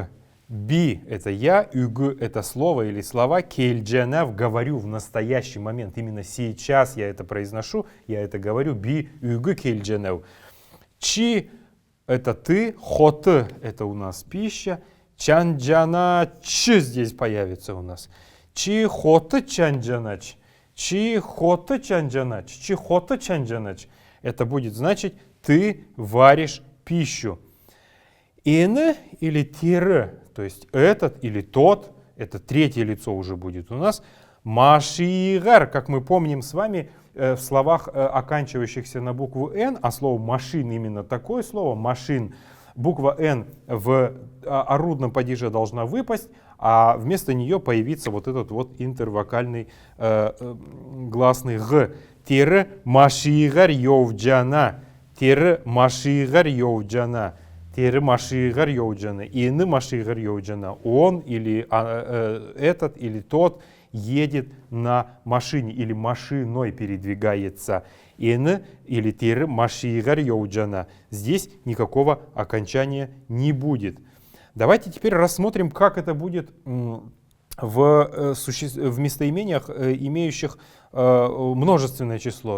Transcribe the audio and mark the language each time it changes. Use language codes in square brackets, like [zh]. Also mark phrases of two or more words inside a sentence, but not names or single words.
[ru] Би — это я, üg — это слово или слова, келдженев — говорю в настоящий момент. Именно сейчас я это произношу, я это говорю. [xal] Би üg келдженев. [ru] Чи — это ты, хот — это у нас пища. Чанджана ч здесь появится у нас. [xal] Чи хота чанджанач. Чи хота чанджанач. Чи хота чанджанач. [ru] Это будет значить ты варишь пищу. Ин или тир, то есть этот или тот, это третье лицо уже будет у нас. Машигар, как мы помним с вами, в словах, оканчивающихся на букву Н, а слово машин именно такое слово, машин, буква Н в орудном падеже должна выпасть, а вместо нее появится вот этот вот интервокальный гласный Г. [xal] Тире машигар йовджана. Тире машигар йовджана. Тире машигар йовджана. Ины машигар йовджана. [ru] Он или этот или тот едет на машине или машиной передвигается. [xal] Ин или тир машигар йовджана. [ru] Здесь никакого окончания не будет. Давайте теперь рассмотрим, как это будет в местоимениях, имеющих множественное число.